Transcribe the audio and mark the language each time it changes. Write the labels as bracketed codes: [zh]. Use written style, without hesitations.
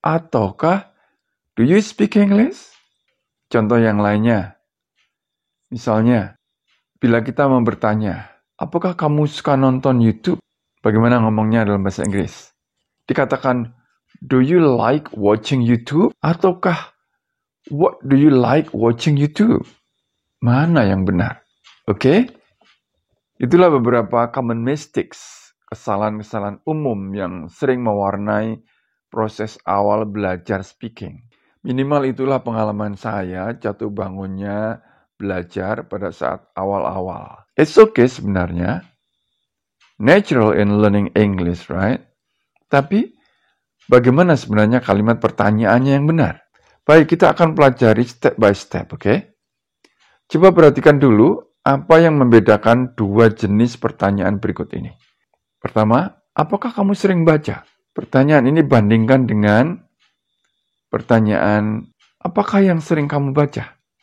[en] Ataukah, do you speak English? [id] Contoh yang lainnya, misalnya, bila kita mau bertanya, apakah kamu suka nonton YouTube? Bagaimana ngomongnya dalam bahasa Inggris? [en] Dikatakan, do you like watching YouTube? Ataukah, what do you like watching YouTube? [id] Mana yang benar? Oke? Itulah beberapa [en] common mistakes, [id] kesalahan-kesalahan umum yang sering mewarnai proses awal belajar speaking. Minimal itulah pengalaman saya jatuh bangunnya belajar pada saat awal-awal. [en] It's okay sebenarnya. Natural in learning English, right? [id] Tapi, bagaimana sebenarnya kalimat pertanyaannya yang benar? Baik, kita akan pelajari [en] step by step, [id] oke? Coba perhatikan dulu apa yang membedakan dua jenis pertanyaan berikut ini. Pertama, apakah kamu sering baca? Pertanyaan ini bandingkan dengan pertanyaan, apakah yang sering kamu baca?